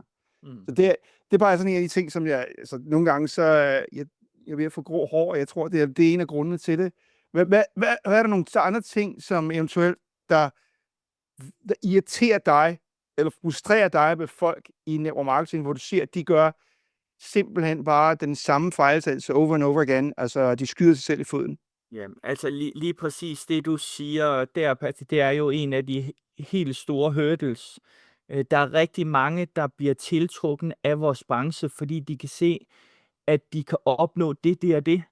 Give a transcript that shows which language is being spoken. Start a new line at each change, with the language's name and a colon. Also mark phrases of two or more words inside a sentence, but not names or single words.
Danish: Så det er bare sådan en af de ting, som jeg, altså nogle gange, så jeg er ved at få grå hår, og jeg tror, det er en af grundene til det. Hvad er der nogle andre ting, som eventuelt, der irriterer dig, eller frustrerer dig ved folk i
English: network marketing,
Danish: hvor du siger, at de gør simpelthen bare den samme fejltagelse
English: over and over again,
Danish: altså de skyder sig selv i foden? Ja, altså lige præcis det, du siger der, Patrick, det er jo en af de helt store hurdles. Der er rigtig mange, der bliver tiltrukket af vores branche, fordi de kan se, at de kan opnå det og det.